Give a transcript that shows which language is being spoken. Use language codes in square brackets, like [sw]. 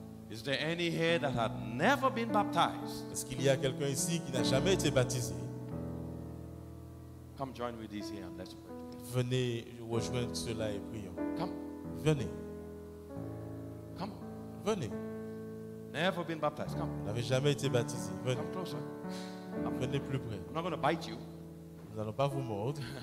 [en] Is there any here that had never been baptized? [fr] Est-ce qu'il y a quelqu'un ici qui n'a jamais été baptisé? [en] Come join with these here and let's pray together. [fr] Venez rejoindre cela et prions. [en] Come. [fr] Venez. [en] Come. [fr] Venez. [en] Never been baptized. Come. [fr] Vous n'avez jamais été baptisé. Venez. [en] Come closer. [fr] Venez plus près. [en] I'm not going to bite you. [fr] Nous n'allons pas vous mordre.